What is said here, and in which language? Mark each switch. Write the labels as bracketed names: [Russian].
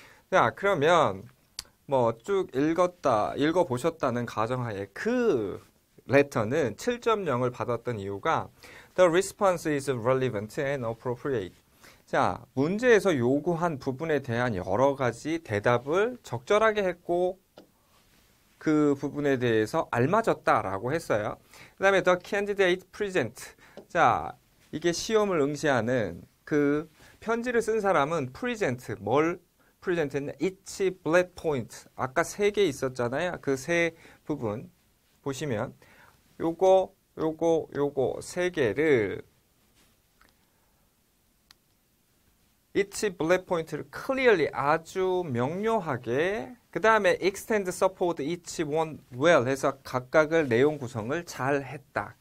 [Korean] 자, 그러면 뭐 쭉 읽어보셨다는 가정하에 그 레터는 7.0을 받았던 이유가 [English] The response is relevant and appropriate. [Korean] 자, 문제에서 요구한 부분에 대한 여러 가지 대답을 적절하게 했고 그 부분에 대해서 알맞았다라고 했어요. 그 다음에 [English] The candidate present. [Korean] 자, 이게 시험을 응시하는 그 편지를 쓴 사람은 present. 뭘 present 했냐? [English] each bullet point. [Korean] 아까 3개 있었잖아요. 그 세 부분 보시면 요거 3개를 each bullet point를 [English] clearly [Korean] 아주 명료하게 그 다음에 [English] extend support each one well [Korean] 해서 각각을 내용 구성을 잘 했다.